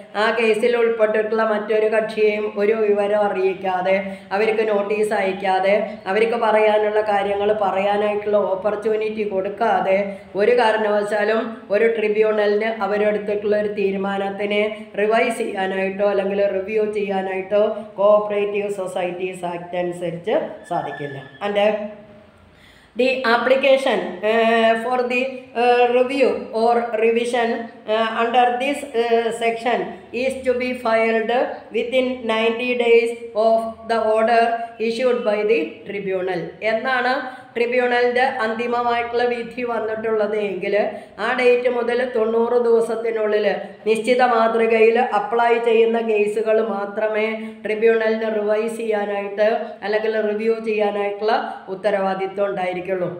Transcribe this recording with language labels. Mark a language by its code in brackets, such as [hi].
[ml] ആ കേസിൽ ഉൾപ്പെട്ടിട്ടുള്ള മറ്റൊരു കക്ഷിയെയും ഒരു വിവരം അറിയിക്കാതെ അവർക്ക് നോട്ടീസ് അയക്കാതെ അവർക്ക് പറയാനുള്ള കാര്യങ്ങൾ പറയാനായിട്ടുള്ള ഓപ്പർച്യൂണിറ്റി കൊടുക്കാതെ ഒരു കാരണവശാലും ഒരു ട്രിബ്യൂണലിന് അവരെടുത്തിട്ടുള്ള ഒരു തീരുമാനത്തിനെ റിവൈസ് ചെയ്യാനായിട്ടോ അല്ലെങ്കിൽ റിവ്യൂ ചെയ്യാനായിട്ടോ കോഓപ്പറേറ്റീവ് സൊസൈറ്റീസ് ആക്ട് അനുസരിച്ച് സാധിക്കില്ല. [en] And the application for the review or revision under this section is to be filed within 90 days of the order issued by the tribunal. [ml] എന്നാണ് ട്രിബ്യൂണലിൻ്റെ അന്തിമമായിട്ടുള്ള വിധി വന്നിട്ടുള്ളത് എങ്കിൽ ആ ഡേറ്റ് മുതൽ 90 ദിവസത്തിനുള്ളിൽ നിശ്ചിത മാതൃകയിൽ അപ്ലൈ ചെയ്യുന്ന കേസുകൾ മാത്രമേ ട്രിബ്യൂണലിന് റിവൈസ് ചെയ്യാനായിട്ട് അല്ലെങ്കിൽ റിവ്യൂ ചെയ്യാനായിട്ടുള്ള ഉത്തരവാദിത്വം ഉണ്ടായിരിക്കുള്ളൂ.